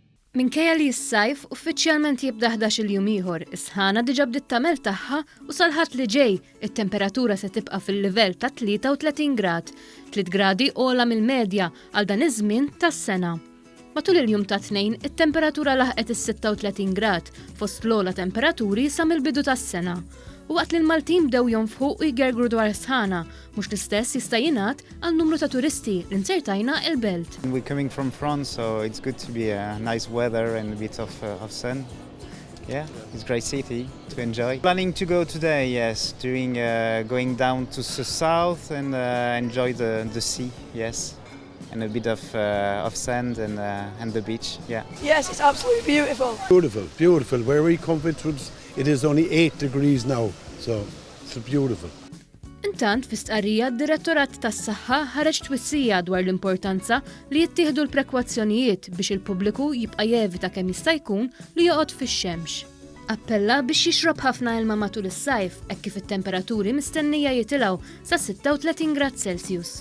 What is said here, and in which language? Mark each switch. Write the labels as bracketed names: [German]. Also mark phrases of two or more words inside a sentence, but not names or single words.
[Maltese] Minkejja li s-sajf uffiċjalment jibda 11 jum ieħor, is-sħana diġà bdiet tagħmel tagħha u sal-Ħadd li ġej it-temperatura se tibqa' fil-livell ta' 33 grad, 3 gradi ogħla mill-medja għal dan iż-żmien tas-sena. Matul il-jum ta' Tnejn, it-temperatura laħqet is-36 grad fost l-ogħla temperaturi sa mill-bidu tas-sena. U waqt li l-Maltin bdew jonfħu u jgergru dwar is-sħana, mhux l-istess jista' jingħad għal numru ta' turisti li nsertajna il-belt. [English] We're coming from France, so it's good to be nice weather and a bit of sun. Yeah, it's a great city to enjoy. Planning to go today, yes, going down to the south and enjoy the sea, yes, and a bit of sand and the beach, yeah. Yes, it's absolutely beautiful. Beautiful, beautiful. Where we come from, it is only 8 degrees now, so it's beautiful. [Maltese] Intant, fi stqarrija d-Direttorat tas-Saħħa ħareġ twissija dwar l-importanza li jittieħdu l-prekwazzjonijiet biex il-pubbliku jibqa' jevita kemm jista' jkun li joqgħod fix-xemx. Appella biex jixrob ħafna ilma matul is-sajf hekk kif it-temperaturi mistennija jitilgħu sa 36 grad Celsius.